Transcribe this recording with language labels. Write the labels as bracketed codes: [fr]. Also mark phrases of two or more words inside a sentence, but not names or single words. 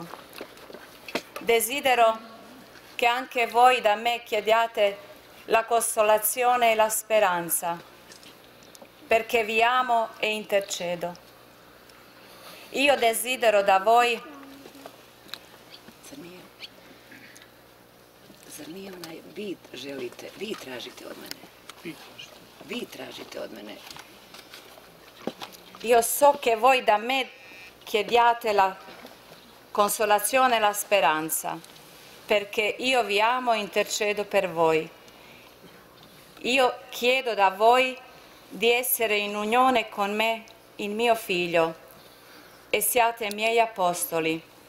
[it] Desidero che anche voi da me chiediate la consolazione e la speranza, perché vi amo e intercedo. Io desidero da voi [hr] Zar nije onaj vi želite, vi tražite od mene? Vi tražite od mene. [it] Io so che voi da me chiediate la consolazione e la speranza, perché io vi amo e intercedo per voi. Io chiedo da voi di essere in unione con me, il mio figlio, e siate miei apostoli.